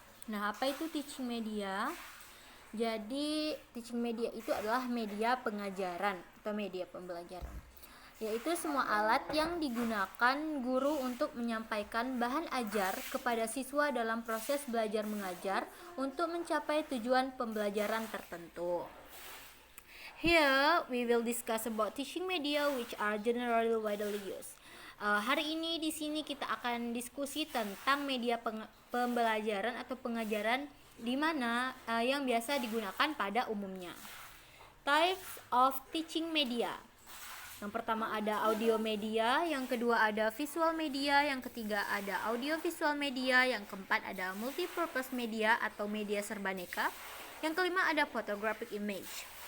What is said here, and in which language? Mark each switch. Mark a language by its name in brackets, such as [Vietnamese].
[Indonesian] Nah, apa itu teaching media? Jadi, teaching media itu adalah media pengajaran atau media pembelajaran, yaitu semua alat yang digunakan guru untuk menyampaikan bahan ajar kepada siswa dalam proses belajar mengajar untuk mencapai tujuan pembelajaran tertentu. [English] Here, we will discuss about teaching media which are generally widely used. [Indonesian] Hari ini di sini kita akan diskusi tentang media pembelajaran atau pengajaran di mana yang biasa digunakan pada umumnya. [English] Types of teaching media. [Indonesian] Yang pertama ada audio media, yang kedua ada visual media, yang ketiga ada audio visual media, yang keempat ada multipurpose media atau media serbaneka, yang kelima ada photographic image.